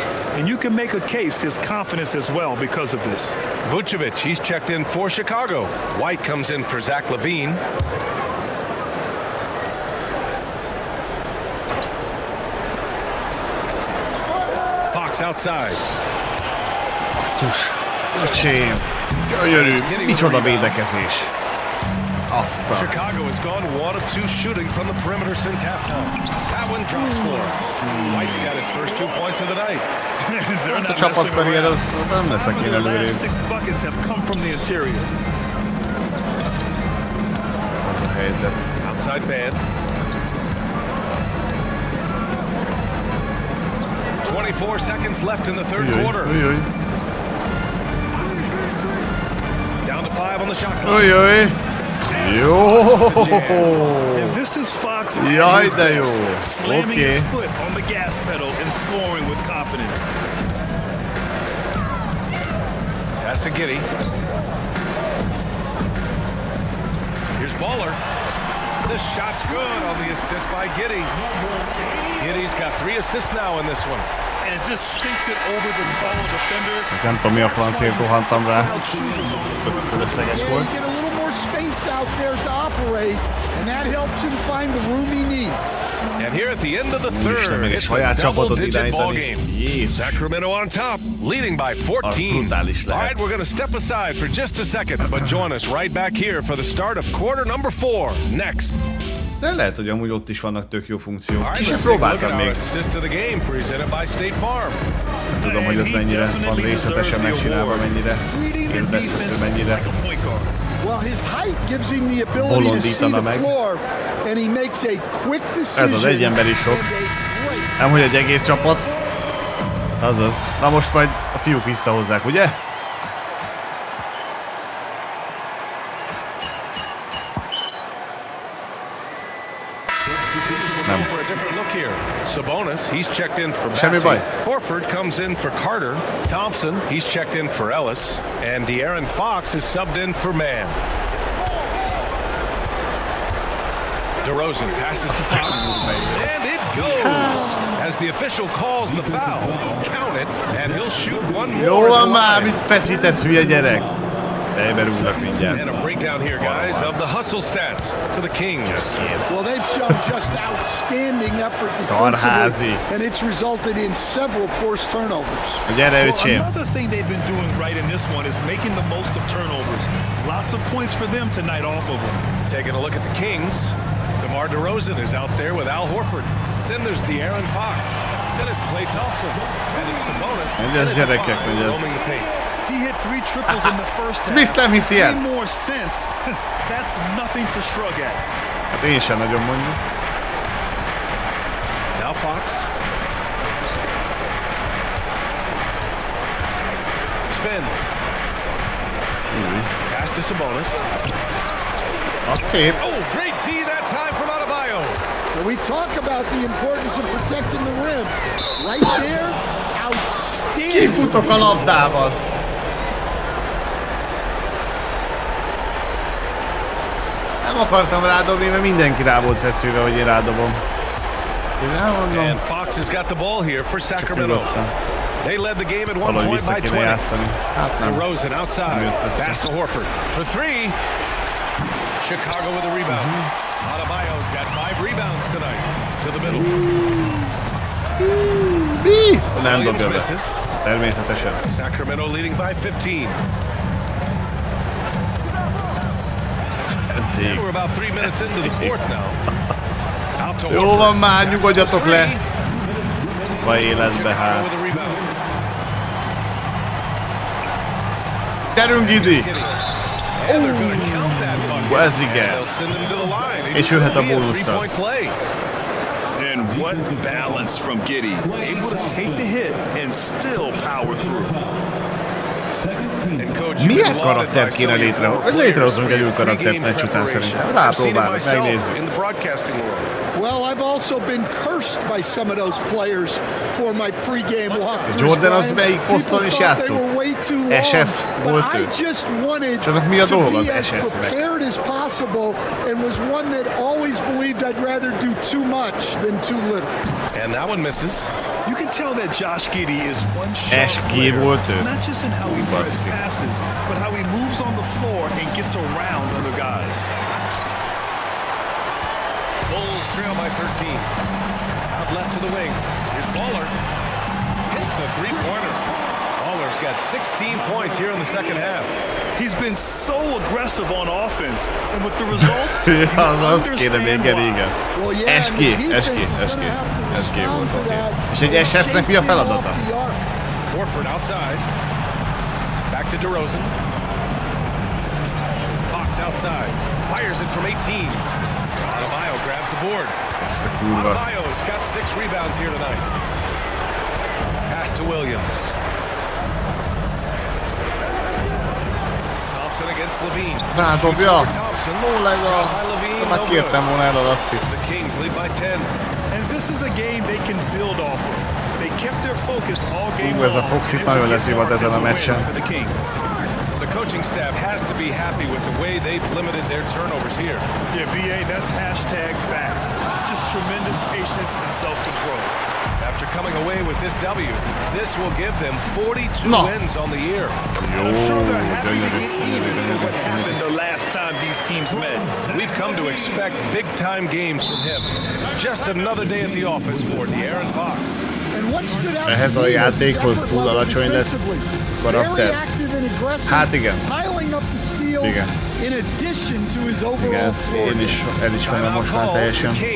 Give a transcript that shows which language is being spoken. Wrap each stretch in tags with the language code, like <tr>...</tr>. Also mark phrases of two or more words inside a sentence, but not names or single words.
<en>And you can make a case his confidence as well because of this. Vucevic, he's checked in for Chicago. White comes in for Zach LaVine. Fox outside.</en> <hu>Basszus. Öcsém. Gyönyörű. Micsoda védekezés. Aztán.</hu> <en>Chicago has gone 1 of 2 shooting from the perimeter since halftime. That one drops for him. White's got his first 2 points of the night.</en> <hu>A csapatkarrier az nem lesz, aki előrébb. Az a helyzet.</hu> <en>Outside man. 24 seconds left in the third quarter. Down to 5 on the shot clock.</en> <hu>Jó!</hu> <en>And this is Fox</en> <hu>Jaj, de jó!</hu> <en>slamming</en> <hu>Oké.</hu> <en>his foot on the gas pedal and scoring with confidence. Pass to Giddey. Here's Baller. This shot's good on the assist by Giddey. Giddey's got 3 assists now in this one. And just sinks it over the tall defender.</en> <hu>Nem tudom, mi a francért rohantam rá. Fölösleges volt.</hu> <en>Get a little more space out there to operate, and that helps him find the room he needs. And here at the end of the third,</en> <hu>meg egy</hu> <en>it's</en> <hu>saját a csapatot</hu> <en>double-digit ball</en> <hu>irányítani.</hu> <en>game.</en> <hu>Jézus.</hu> <en>Sacramento on top, leading by 14. All right, we're going to step aside for just a second, but join us right back here for the start of quarter number 4. Next.</en> <hu>De lehet, hogy amúgy ott is vannak tök jó funkciók.</hu> <en>All right,</en> <hu>Ki sem</hu> <en>let's take a look at</en> <hu>próbáltam</hu> <en>our</en> <hu>még.</hu> <en>assist of the game presented by State Farm.</en> <hu>Nem tudom, hogy ez mennyire van részletesen megcsinálva, mennyire élvezhető, mennyire</hu> <en>Well, his height gives him the ability to see the floor, and he makes a quick decision.</en> <hu>Ez az egy ember is sok. Nem, hogy egy egész csapat. Azaz. Na most majd a fiúk visszahozzák, ugye? Nem.</hu> <en>For a different look here. Sabonis, he's checked in for</en> <hu>Semmi</hu> <en>Bassey.</en> <hu>baj.</hu> <en>Horford comes in for Carter. Thompson, he's checked in for Ellis. And De'Aaron Fox is subbed in for Mann. DeRozan passes to Fox. And it goes! As the official calls the foul. Count it, and he'll shoot one more.</en> <hu>Jó van már, mit feszítesz, hülye gyerek? Beberúgnak mindjárt.</hu> <en>And a breakdown here, guys, of the hustle stats for the Kings. Well, they've shown just outstanding effort</en> <hu>Szarházi.</hu> <en>defensively, and it's resulted in several forced turnovers.</en> <hu>Gyere, öcsém.</hu> <en>Another thing they've been doing right in this one is making the most of turnovers. Lots of points for them tonight off of them. Taking a look at the Kings, DeMar DeRozan is out there with Al Horford. Then there's De'Aaron Fox. Then it's Klay Thompson. And it's Sabonis.</en> <hu>And ez gyerekek, hogy ez...</hu> <en>roaming the paint. He hit 3 triples in the first half.</en> <hu>Smith nem hiszi el.</hu> <en>3 more since. That's nothing to shrug at.</en> <hu>Hát én sem nagyon mondjuk.</hu> <en>Fox. Spins. Pass to Sabonis.</en> <hu>Az szép.</hu> <en>Oh, great D that time from Adebayo. When we talk about the importance of protecting the rim, right there, outstanding.</en> <hu>Kifutok a labdával. Nem akartam rádobni, mert mindenki rá volt feszülve, hogy én rádobom.</hu> <en>And Fox has got the ball here for Sacramento. They led the game at one point by 20. DeRozan outside. Pass to Horford for three. Chicago with a rebound. Adebayo's got 5 rebounds tonight. To the middle.</en> <hu>Nem dobja be. Természetesen.</hu> <en>Sacramento leading by 15. And we're about 3 minutes into the fourth now. Out to Horford.</en> <hu>Jó van már, nyugodjatok le. Vagy életbe hát. Gyerünk Gidi! Ez igen. És jöhet a bónusszal.</hu> <en>And what balance from Giddey. Able to take the hit and still power through.</en> <hu>Milyen karaktert kéne létrehozni? Létrehozunk egy új karaktert meccs után szerintem. Rápróbálok, megnézzük.</hu> <en>Well, I've also been cursed by some of those players for my pregame walkthroughs.</en> <hu>Jordan az melyik poszton is játszott? SF volt ő. És annak mi a dolga az SF-nek?</hu> <en>Prepared as possible and was one that always believed I'd rather do too much than too little. And that one misses. You can tell that Josh Giddey is one sharp player, not just in how he throws passes, but how he moves on the floor and gets around other guys. Bulls trail by 13. Out left to the wing. Here's Baller. Hits the three-pointer. Baller's got 16 points here in the second half. He's been so aggressive on offense, and with the results,</en> <hu>az kéne még régen. SG volt, oké. És egy SF-nek mi a feladata?</hu> <en>Horford outside. Back to DeRozan. Fox outside. Fires it from 18. Adebayo grabs the board.</en> <hu>Ezt a kurva.</hu> <en>Adebayo's got 6 rebounds here tonight. Pass to Williams. Thompson against Levine.</en> <hu>Rádobja. Lólega. De már kértem volna el a Lastit.</hu> <en>The Kings lead by 10. And this is a game they can build off of. They kept their focus all game long.</en> <hu>Ez a Foxit nagyon leszívat ezen a meccsen.</hu> <en>The coaching staff has to be happy with the way they've limited their turnovers here. Yeah, BA, that's #fast. Just tremendous patience and self-control. After coming away with this W, this will give them 42 wins on the year. I'm sure they're happy to get even with what happened the last time these teams met. We've come to expect big-time games from him. Just another day at the office for De'Aaron Fox.</en> <hu>Ehhez a játékhoz túl alacsony lett karakter. Hát igen. Igen. Igen, ezt én is elismerem most már teljesen.</hu>